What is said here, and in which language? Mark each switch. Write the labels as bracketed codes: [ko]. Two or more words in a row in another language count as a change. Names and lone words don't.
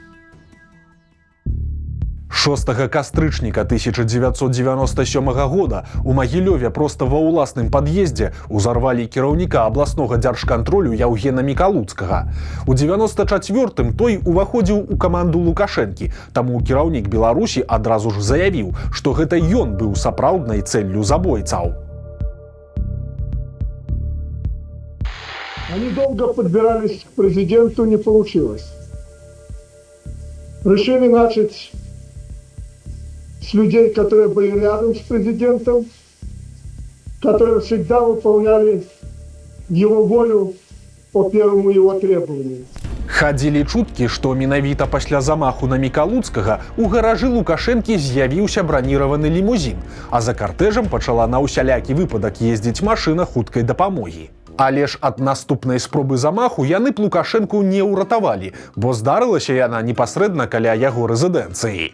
[be] 6 кастрычніка 1997 года у Магілёве проста ва ўласным пад'ездзе узарвалі кіраўніка абласнога дзяржкантролю Яўгена Мікалуцкага. У 94-м той уваходзіў у каманду Лукашэнкі, таму кіраўнік Беларусі адразу ж заявіў, што гэта ён быў сапраўднай цэллю забойцаў. [ru] Они долго подбирались к президенту, не получилось. Решили начать с людей, которые были рядом с президентом, которые всегда выполняли его волю по первому его требованию. [be] Хадзілі чуткі, што менавіта пасля замаху на Мікалуцкага у гаражы Лукашэнкі з'явіўся браніраваны лімузін, а за картэжам пачала на ўсялякі выпадак ездзіць машына хуткай дапамогі. Але ж ад наступнай спробы замаху яны б Лукашэнку не ўратавалі, бо здарылася яна непасрэдна каля яго рэзідэнцыі.